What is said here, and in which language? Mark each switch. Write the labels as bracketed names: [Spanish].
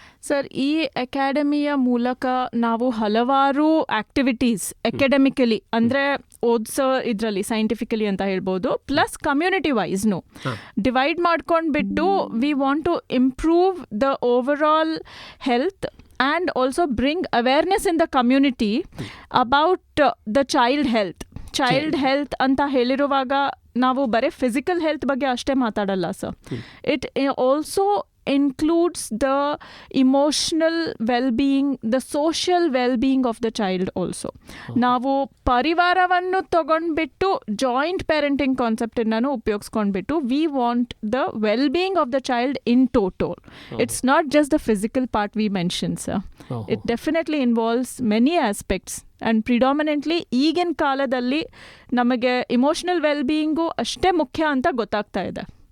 [Kannada] Sir, ಈ ಅಕಾಡೆಮಿಯ ಮೂಲಕ ನಾವು ಹಲವಾರು ಆ್ಯಕ್ಟಿವಿಟೀಸ್ ಅಕಾಡೆಮಿಕಲಿ ಅಂದರೆ ಓದಿಸೋ ಇದರಲ್ಲಿ ಸೈಂಟಿಫಿಕಲಿ ಅಂತ ಹೇಳ್ಬೋದು, ಪ್ಲಸ್ ಕಮ್ಯುನಿಟಿ ವೈಸ್ನು ಡಿವೈಡ್ ಮಾಡ್ಕೊಂಡ್ಬಿಟ್ಟು [English] we want to improve the overall health and also bring awareness in the community about the child health [Kannada] ಅಂತ ಹೇಳಿರುವಾಗ ನಾವು ಬರೀ ಫಿಸಿಕಲ್ ಹೆಲ್ತ್ ಬಗ್ಗೆ ಅಷ್ಟೇ ಮಾತಾಡಲ್ಲ sir. [English] It also includes the emotional well-being, the social well-being of the child also. [Kannada] ನಾವು ಪರಿವಾರವನ್ನು ತಗೊಂಡ್ಬಿಟ್ಟು joint parenting ಕಾನ್ಸೆಪ್ಟನ್ನು ಉಪಯೋಗಿಸ್ಕೊಂಡ್ಬಿಟ್ಟು [English] We want the well being of the child in total. It's not just the physical part we mention sir. It definitely involves many aspects and predominantly [Kannada] ಈಗಿನ ಕಾಲದಲ್ಲಿ ನಮಗೆ emotional well-being ಅಷ್ಟೇ ಮುಖ್ಯ ಅಂತ ಗೊತ್ತಾಗ್ತಾ ಇದೆ.